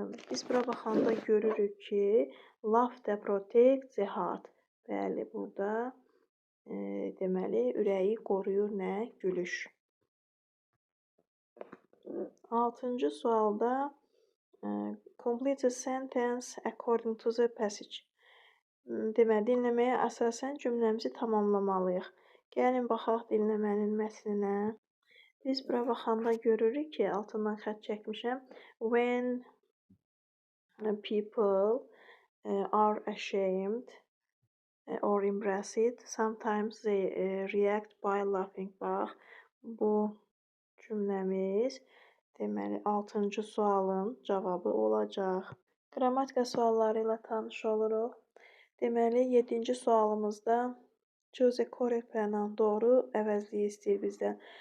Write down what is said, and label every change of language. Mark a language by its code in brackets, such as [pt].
[az] Biz bura baxanda görürük ki, [en] laughter protects the heart. [az] Bəli, burada deməli, ürəyi qoruyur nə? Gülüş. 6-cı sualda [en] complete the sentence according to the passage. [az] Deməli, dinləməyə əsasən cümləmizi tamamlamalıyıq. Gəlin baxaq dinləmənin mətninə. Biz bura baxanda görürük ki, altından xətt çəkmişəm. [en] When people are ashamed or embarrassed, sometimes they react by laughing. [az] Bax, bu cümləmiz deməli 6-cı sualın cavabı olacaq. Qrammatika sualları ilə tanış oluruq. Deməli, 7-ci sualımızda [en] choose a correct pronoun, [az] doğru əvəzliyi istəyir bizdən.